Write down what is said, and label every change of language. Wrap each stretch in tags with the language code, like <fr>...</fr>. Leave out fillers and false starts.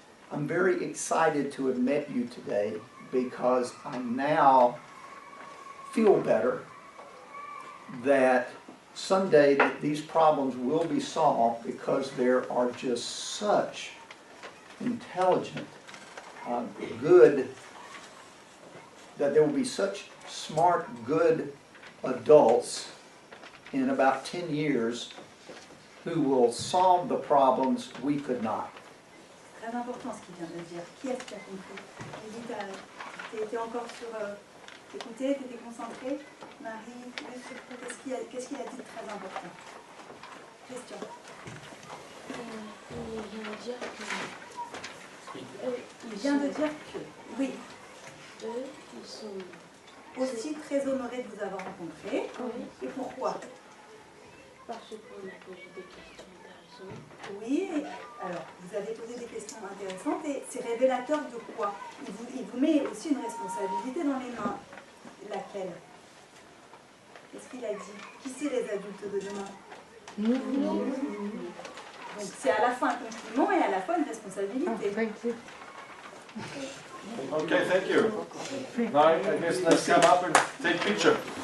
<en>I'm very excited to have met you today because I now feel better that someday that these problems will be solved because there are just such intelligent, good, that there will be such smart, good adults in about 10 years who will solve the problems we could not.</en> <fr>Très important ce qu'il vient de dire. Qui est-ce qui a compris? Tu étais encore sur... t'écoutais, tu étais concentré. Marie, qu'est-ce qu'il a dit de très important? Question. Il vient de dire que... Oui. Eux, ils sont aussi très honorés de vous avoir rencontré. Oui. Et pourquoi? Parce qu'on a posé des questions intéressantes. Oui, alors vous avez posé des questions intéressantes et c'est révélateur de quoi? Il vous met aussi une responsabilité dans les mains. Laquelle? Qu'est-ce qu'il a dit? Qui c'est les adultes de demain? Nous. Donc c'est à la fois un compliment et à la fois une responsabilité.</fr> <en>Okay, thank you. Now I guess let's come up and take picture.</en>